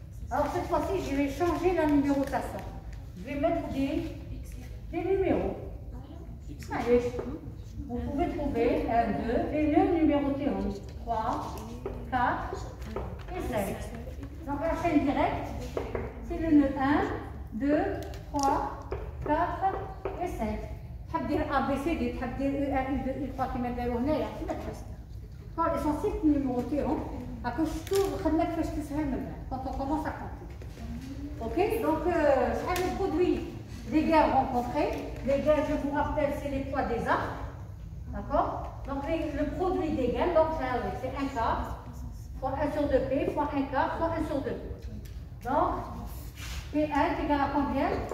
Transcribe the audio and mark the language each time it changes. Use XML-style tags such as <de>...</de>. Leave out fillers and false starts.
<fr>Alors cette fois-ci, je vais changer la numérotation. Je vais mettre des numéros.</fr> <ar>معليش.</ar> <fr>vous pouvez trouver 1, 2, les nœuds numérotés en 3, 4 et 5. Donc la chaîne directe, c'est le nœud 1, 2, 3, 4 et 5.</fr> <ar>تحب دير A B C D تحب دير E 1 E 2 E 3 كيما داروا هنايا كيما تحس. l'essentiel numérotéهم هاكا شفتوا الخدمه كيفاش تسهل من بعد</ar> <fr>quand on commence à compter. Ok, donc</fr> <ar>شحال</ar> <fr>de produits des gains rencontrés. Les gains, je vous rappelle, c'est les poids des arcs. D'accord? Donc le produit des gains, donc c'est 1 quart fois 1 sur 2P fois 1 quart fois 1 sur 2P. Donc P1 est égal à combien?</fr>